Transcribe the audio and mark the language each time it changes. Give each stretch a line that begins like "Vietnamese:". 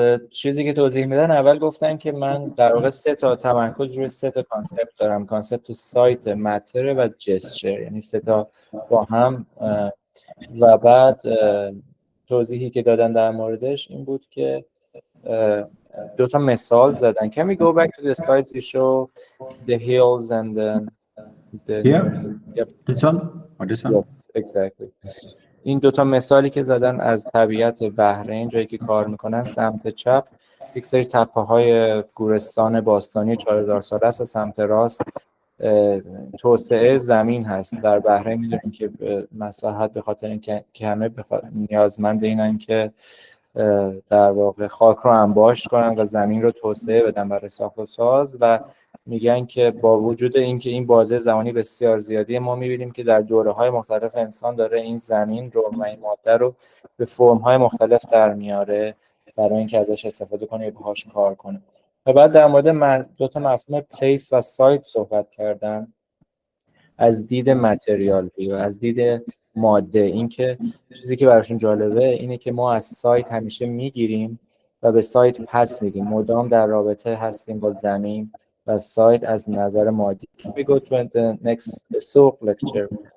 Persian: چیزی که توضیح میدن، اول گفتن که من در واقع تمرکز روی 3 کانسپت دارم. کانسپت سایت، متر و جسچر، یعنی 3 با هم. و بعد توضیحی که دادن در موردش این بود که 2 مثال زدن.
English: Can we go back to the slides you show the hills and the Yep. This one or this one? Yes, exactly.
Persian: این 2 مثالی که زدن از طبیعت بحرین، جایی که کار میکنن. سمت چپ یک سری تپه‌های گورستان باستانی 4000 ساله است. سمت راست توسعه زمین هست. در بحرین میدونیم که مساحت به خاطر اینکه همه نیازمند اینن که در واقع خاک رو انباشت کنن و زمین رو توسعه بدن برای ساخت و ساز. و میگن که با وجود اینکه این بازه زمانی بسیار زیادی، ما میبینیم که در دوره‌های مختلف انسان داره این زمین رو و این ماده رو به فرم‌های مختلف در میاره برای اینکه ازش استفاده کنه یا باهاش کار کنه. و بعد در مورد 2 مفهوم پلیس و سایت صحبت کردن از دید متریالی و از دید ماده. اینکه چیزی که براشون جالبه اینه که ما از سایت همیشه میگیریم و به سایت پس میدیم، مدام در رابطه هستیم با زمین و سایت از نظر مادی.
English: We go to the next souk lecture.